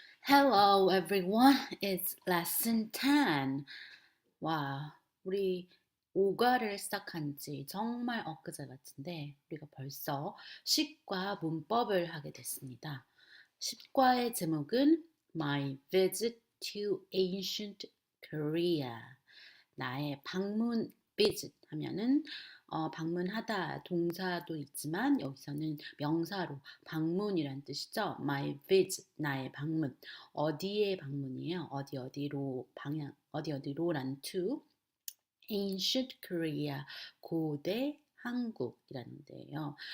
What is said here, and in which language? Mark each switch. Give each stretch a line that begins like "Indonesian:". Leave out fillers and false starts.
English: Hello everyone, it's lesson 10.
Korean: 와, 우리 5과를 시작한 지 정말 엊그제 같은데 우리가 벌써 10과 문법을 하게 됐습니다. 10과의 제목은
English: My Visit to Ancient Korea.
Korean: 나의 방문 visit 하면은 방문하다 동사도 있지만 여기서는 명사로 방문이란 뜻이죠.
English: My visit,
Korean: 나의 방문. 어디의 방문이에요? 어디로 방향, 어디로란
English: to ancient Korea,
Korean: 고대 한국이라는 데예요.